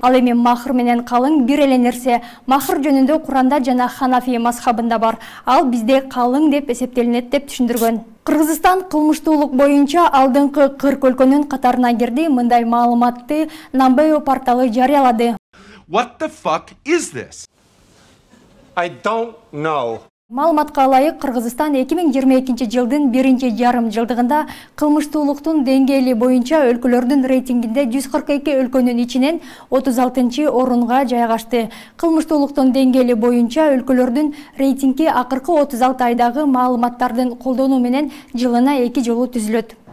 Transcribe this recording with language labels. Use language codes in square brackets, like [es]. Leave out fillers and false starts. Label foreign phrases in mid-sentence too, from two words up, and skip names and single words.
[ky] Ал эми махыр менен калың бир эле нерсе. Махыр жөнүндө Куранда жана Ханафи мазхабында бар. Ал бизде калың деп эсептелинет деп түшүндүргөн. Кыргызстан кылмыштуулук боюнча алдыңкы 40 өлкөнүн катарына кирди. Мындай маалыматты Nambayo порталы жарыялады. [en] What the fuck is this? I don't know. [ky] Маалыматка ылайык, Кыргызстан 2022 жылдын 1-жарым жылдыгында кылмыштуулуктун деңгээли боюнча өлкөлөрдүн рейтингинде 142 өлкөнүн ичинен 36-орунга жайгашты. Кылмыштуулуктун деңгээли боюнча өлкөлөрдүн рейтинги акыркы 36 айдагы маалыматтардын колдонуу менен жылына 2 жолу түзүлөт.